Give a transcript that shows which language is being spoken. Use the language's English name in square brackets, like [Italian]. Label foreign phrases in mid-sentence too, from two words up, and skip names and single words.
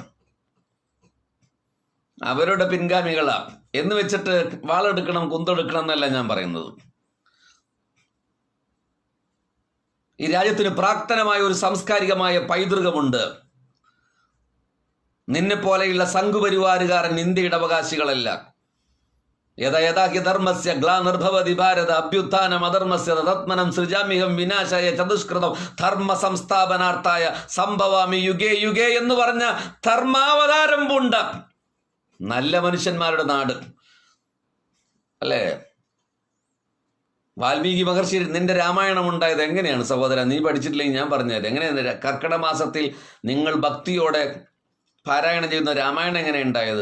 [Malayalam] അവരുടെ പിൻഗാമികളാ എന്ന് വെച്ചിട്ട് വാളെടുക്കണം കുന്തെടുക്കണം എന്നല്ല ഞാൻ പറയുന്നത്. ഈ രാജ്യത്തിന് പ്രാക്തനമായ ഒരു സാംസ്കാരികമായ പൈതൃകമുണ്ട്. നിന്നെ പോലെയുള്ള സംഘപരിവാരുകാരൻ ഇന്ത്യയുടെ അവകാശികളല്ല. [Sanskrit] യഥാ യഥാ ഹി ധർമ്മസ്യ ഗ്ലാനിർഭവതി ഭാരത അഭ്യുത്ഥാനം അധർമ്മസ്യ തത്മനം സൃജാമിഹം വിനാശായ ചതുഷ്കൃതം ധർമ്മ സംസ്ഥാപനാർത്ഥായ സംഭവാമി യുഗേ യുഗേ [Malayalam] എന്ന് പറഞ്ഞ ധർമാവതാരം പൂണ്ട നല്ല മനുഷ്യന്മാരുടെ നാട് അല്ലേ? വാൽമീകി മഹർഷി നിന്റെ രാമായണം ഉണ്ടായത് എങ്ങനെയാണ് സഹോദര? നീ പഠിച്ചിട്ടില്ലെങ്കിൽ ഞാൻ പറഞ്ഞുതരാം. എങ്ങനെയാണ് കർക്കിടക മാസത്തിൽ നിങ്ങൾ ഭക്തിയോടെ പാരായണം ചെയ്യുന്ന രാമായണം എങ്ങനെ ഉണ്ടായത്?